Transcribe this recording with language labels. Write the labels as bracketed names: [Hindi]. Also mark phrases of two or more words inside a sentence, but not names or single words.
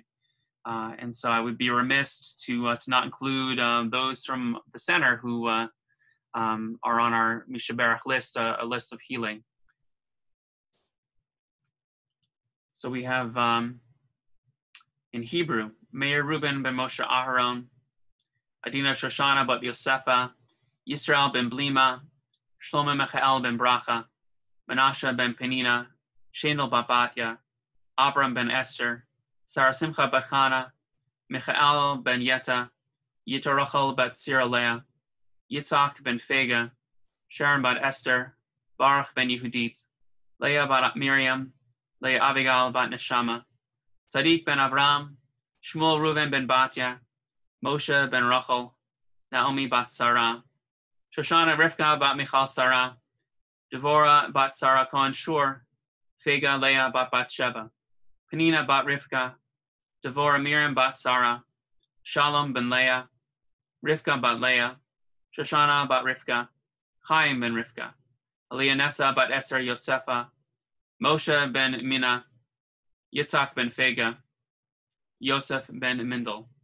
[English] And so I would be remiss to not include those from the center who are on our Mishaberach list, a list of healing. So we have in Hebrew, Meir Reuben ben Moshe Aharon, Adina Shoshana bat Yosefa, Yisrael ben Blima, Shlomo Michael ben Bracha, Menashe ben Penina, Shenel bat Batya, Abram ben Esther, Sarah Simcha bat Chana, Michael ben Yeta, Yitorachel bat Siralea, Yitzhak ben Fega, Sharon bat Esther, Baruch ben Yehudit, Leah bat Miriam, Leah Abigail bat Neshama, Sadiq ben Avram, Shmuel Reuven ben Batya, Moshe ben Rachel, Naomi bat Sarah, Shoshana Rivka bat Michal Sarah, Devorah bat Sarah Cohen Shur, Fega Leah bat Batsheba, Penina bat Rivka, Devorah Miriam bat Sarah, Shalom ben Leah, Rivka bat Leah, Shoshana bat Rivka, Chaim ben Rivka, Elianessa bat Esther Yosefa, Moshe ben Mina, Yitzhak ben Fega, Yosef ben Mindel.